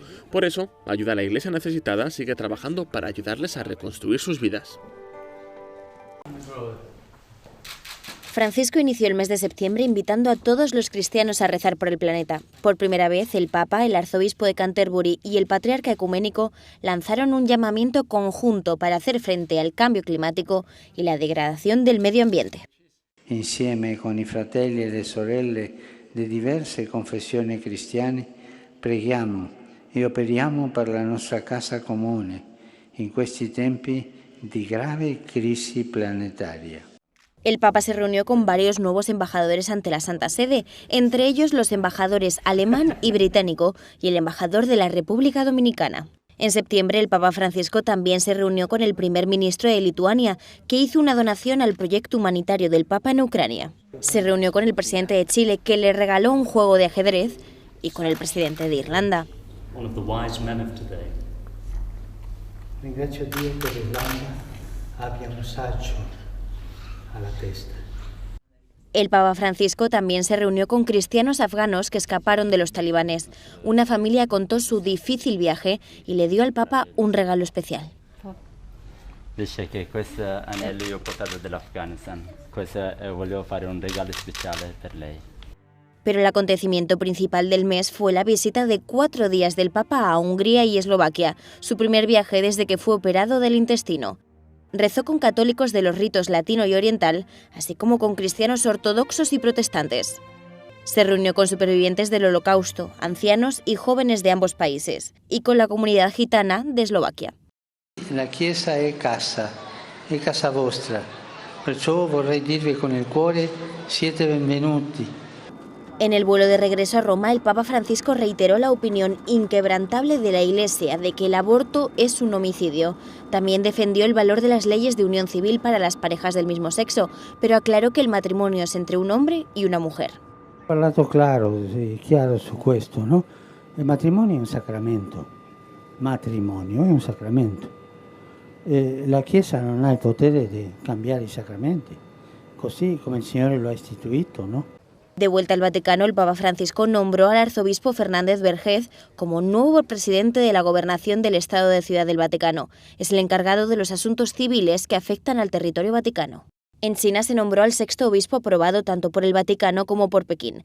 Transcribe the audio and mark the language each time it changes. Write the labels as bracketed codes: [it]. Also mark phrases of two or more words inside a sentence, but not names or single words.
[es] Por eso, Ayuda a la Iglesia Necesitada sigue trabajando para ayudarles a reconstruir sus vidas. Francisco inició el mes de septiembre invitando a todos los cristianos a rezar por el planeta. Por primera vez, el Papa, el arzobispo de Canterbury y el patriarca ecuménico lanzaron un llamamiento conjunto para hacer frente al cambio climático y la degradación del medio ambiente. [it] Insieme con i fratelli e le sorelle di diverse confessioni cristiane, preghiamo e operiamo per la nostra casa comune in questi tempi di grave crisi planetaria. [es] El Papa se reunió con varios nuevos embajadores ante la Santa Sede, entre ellos los embajadores alemán y británico y el embajador de la República Dominicana. En septiembre, el Papa Francisco también se reunió con el primer ministro de Lituania, que hizo una donación al proyecto humanitario del Papa en Ucrania. Se reunió con el presidente de Chile, que le regaló un juego de ajedrez, y con el presidente de Irlanda. [it] Ringrazio Dio che l'Irlanda abbia un saggio alla testa. [es] El Papa Francisco también se reunió con cristianos afganos que escaparon de los talibanes. Una familia contó su difícil viaje y le dio al Papa un regalo especial. [it] Dice che questo anello io ho portato dall'Afghanistan. Volevo fare un regalo speciale per lei. [es] Pero el acontecimiento principal del mes fue la visita de 4 días del Papa a Hungría y Eslovaquia, su primer viaje desde que fue operado del intestino. Rezó con católicos de los ritos latino y oriental, así como con cristianos ortodoxos y protestantes. Se reunió con supervivientes del Holocausto, ancianos y jóvenes de ambos países, y con la comunidad gitana de Eslovaquia. [it] La Chiesa è casa vostra, perciò vorrei dirvi con il cuore, siete benvenuti. [es] En el vuelo de regreso a Roma, el Papa Francisco reiteró la opinión inquebrantable de la Iglesia de que el aborto es un homicidio. También defendió el valor de las leyes de unión civil para las parejas del mismo sexo, pero aclaró que el matrimonio es entre un hombre y una mujer. [it] Ho parlato chiaro su questo, no? Il matrimonio è un sacramento. Matrimonio è un sacramento. La Chiesa non ha il potere di cambiare i sacramenti, così come il Signore lo ha istituito, no? [es] De vuelta al Vaticano, el Papa Francisco nombró al arzobispo Fernández Vergés como nuevo presidente de la Gobernación del Estado de Ciudad del Vaticano. Es el encargado de los asuntos civiles que afectan al territorio vaticano. En China se nombró al 6º obispo aprobado tanto por el Vaticano como por Pekín.